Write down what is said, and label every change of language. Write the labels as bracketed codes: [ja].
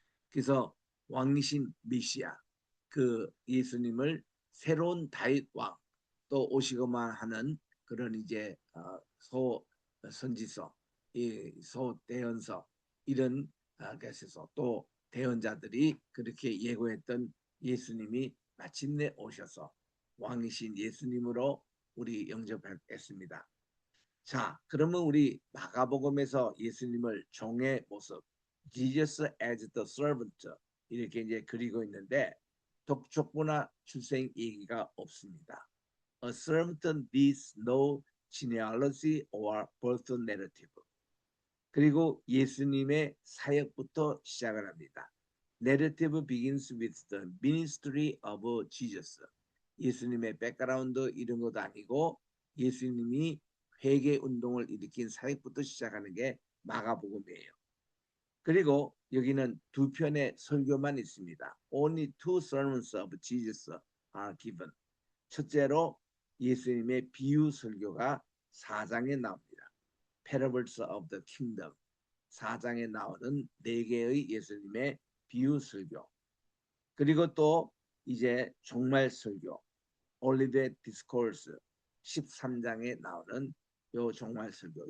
[ko] 그래서 왕이신 메시아 그 예수님을 새로운 다윗 왕 또 오시고만 하는 그런 이제 소 선지서 소 대언서 이런 것에서 또 대언자들이 그렇게 예고했던 예수님이 마침내 오셔서 왕이신 예수님으로 우리 영접했습니다. 자, 그러면 우리 마가복음에서 예수님을 종의 모습, [en] Jesus as the servant [ko] 이렇게 이제 그리고 있는데 독촉부나 출생 얘기가 없습니다. [en] A servant needs no genealogy or birth narrative. [ko] 그리고 예수님의 사역부터 시작을 합니다. [en] Narrative begins with the ministry of Jesus. [ko] 예수님의 백그라운드 이런 것도 아니고 예수님이 회개 운동을 일으킨 사역부터 시작하는 게 마가복음이에요. 그리고 여기는 두 편의 설교만 있습니다. [en] Only two sermons of Jesus are given. [ko] 첫째로 예수님의 비유 설교가 4장에 나옵니다. [en] Parables of the Kingdom. [ko] 4장에 나오는 4개의 예수님의 비유 설교. 그리고 또 이제 종말 설교. Olivet Discourse 13장에 나오는 요 종말 설교.